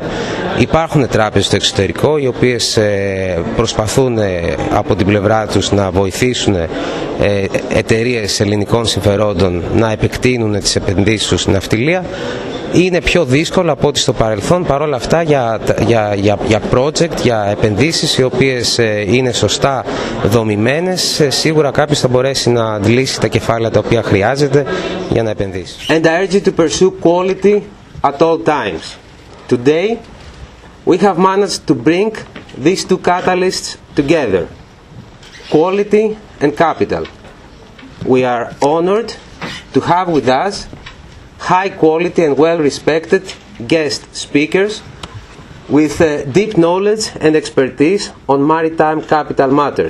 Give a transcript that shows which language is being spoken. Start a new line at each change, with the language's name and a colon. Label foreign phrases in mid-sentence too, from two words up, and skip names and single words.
Greek: Υπάρχουν τράπεζες στο εξωτερικό οι οποίες προσπαθούν από την πλευρά τους να βοηθήσουν εταιρείες ελληνικών συμφερόντων να επεκτείνουν τις επενδύσεις τους στην ναυτιλία. Είναι πιο δύσκολο από ό,τι στο παρελθόν. Παρ' όλα αυτά για project, για επενδύσεις οι οποίες είναι σωστά δομημένες, σίγουρα κάποιος θα μπορέσει να αντλήσει τα κεφάλαια τα οποία χρειάζεται για να επενδύσει.
English: And I urge you to pursue quality at all times. Today we have managed to bring these two catalysts together, quality and capital. We are honored to have with us high quality and well-respected guest speakers with deep knowledge and expertise on maritime capital matters.